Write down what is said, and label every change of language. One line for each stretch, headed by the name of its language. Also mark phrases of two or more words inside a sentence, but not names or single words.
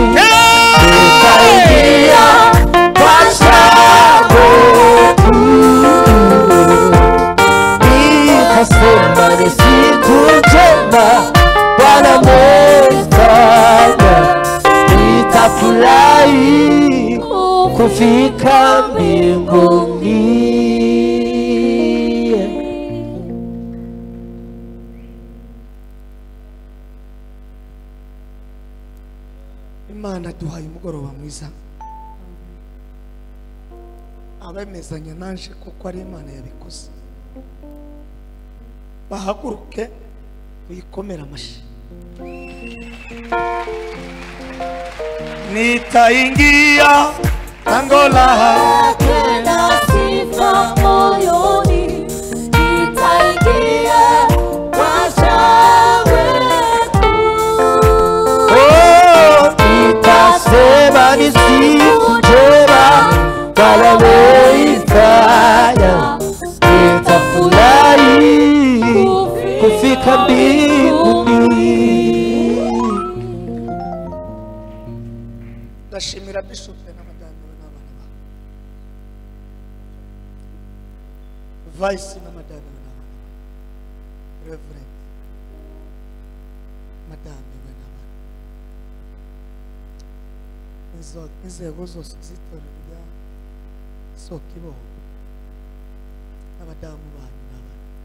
Swahili: Nitaingia kwa shangwe kuu. Nitasema ni siku njema Bwana ameifanya. Nitafurahi kufika mbinguni.
Kinyarwanda: Imana duhaye umugoroba mwiza, abemezanya nanje kuko ari Imana yabikoze. Bahaguruke uyikomera amashyi.
Swahili: Nitaingia lango lake la sifa moyoni. Nitaingia kwa shangwe kuu. Nitasema ni siku njema Bwana ameifanya. Nitafurahi kufika mbinguni.
Kinyarwanda: Ndashimira Bishop n'abadamu n'abana ba Vice n'abadamu n'abana, Reverend Madame n'abana, inzego zose z'itorero rya Sokiboho, abadamu banyu n'abana.